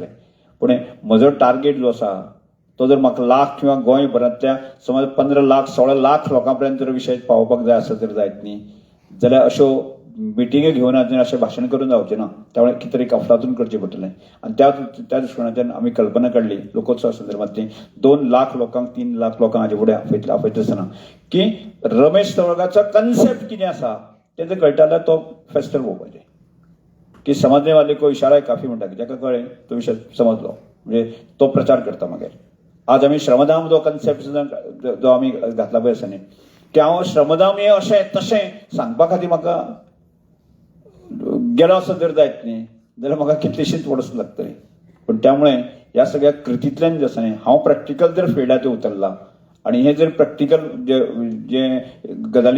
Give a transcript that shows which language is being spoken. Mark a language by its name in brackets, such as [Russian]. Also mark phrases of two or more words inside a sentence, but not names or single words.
[Konkani] पूण म्हजो टार्गेट जो आसा तो जर म्हाका लाख किंवा गोंयभरांतल्या समज 15 लाख 16 लाख लोकां पर्यंत जर विशय पावोवपाक जाय आसत जर जायत न्ही जाल्यार अश्यो मिटिंगे घेवन अशें भाशण करून जावचें ना. त्यामुळे कितें तरी अफलातून करचें पडटलें. आनी त्या दृश्टिकोनांतल्यान आमी कल्पना काडली लोकोत्सवा संदर्भांतली 2 लाख लोकांक 3 लाख लोकांक हाजे फुडें आपयता आसतना की रमेश तवळगाचो कन्सेप्ट कितें आसा तें जर कळटा जाल्यार तो फेस्टिवल पळोवपाचें की [Hindi] समझने वाले को इशारा है काफी [Konkani] म्हणटा जाका कळ्ळें तो विशय समजलो म्हणजे तो प्रचार करता मागीर आज आमी श्रमदाम जो कन्सेप्ट जो आमी घातला पळय आसा न्ही की हांव श्रमदाम हे अशें तशें सांगपा खातीर म्हाका गेलो असो जर जायत न्ही जाल्यार म्हाका कितलीशीच वर्स लागतली पण त्यामुळे ह्या सगळ्या कृतींतल्यान जे आसा न्ही हांव प्रॅक्टिकल जर फिल्डाचेर उतरला आणि हे जर प्रॅक्टिकल जे गजाली